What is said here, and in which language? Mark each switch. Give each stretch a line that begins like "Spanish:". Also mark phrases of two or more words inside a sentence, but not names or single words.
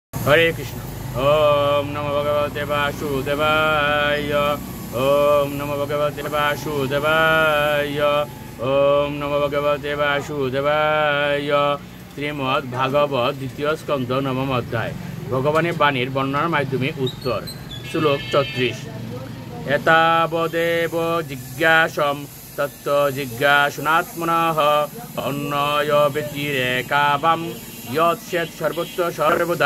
Sanskrit: হরে কৃষ্ণ। ওম নমো ভগবতে বাসুদেবায়। ওম নমো ভগবতে বাসুদেবায়। ওম নমো ভগবতে বাসুদেবায়।
Bangla: শ্রীমদ্ ভাগবত দ্বিতীয় স্কন্ধ নবম অধ্যায়। ভগবানের বাণীর বর্ণনার মাধ্যমে উত্তর। শ্লোক 34।
Sanskrit: এতাবদেব জিজ্ঞাসম তত্ত্ব জিজ্ঞাসুনাত্মনঃ অন্যয় ব্যতিরেকাবাম ইয়ৎসেৎ সর্বত্র সর্বদা।